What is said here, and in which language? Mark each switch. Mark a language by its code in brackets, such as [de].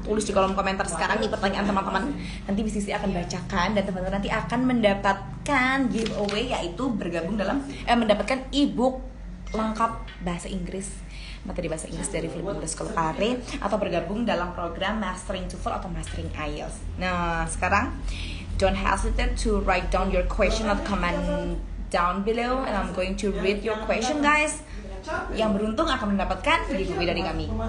[id] Tulis di kolom komentar sekarang nih pertanyaan teman-teman. Nanti Miss Disti akan bacakan, dan teman-teman nanti akan mendapatkan giveaway, yaitu mendapatkan ebook lengkap bahasa Inggris, materi bahasa Inggris dari Philip English School Pare, atau bergabung dalam program Mastering TOEFL atau Mastering IELTS. Nah, sekarang [en] don't hesitate to write down your question atau comment down below, and I'm going to read your question, guys. [id] Yang beruntung akan mendapatkan giveaway dari kami.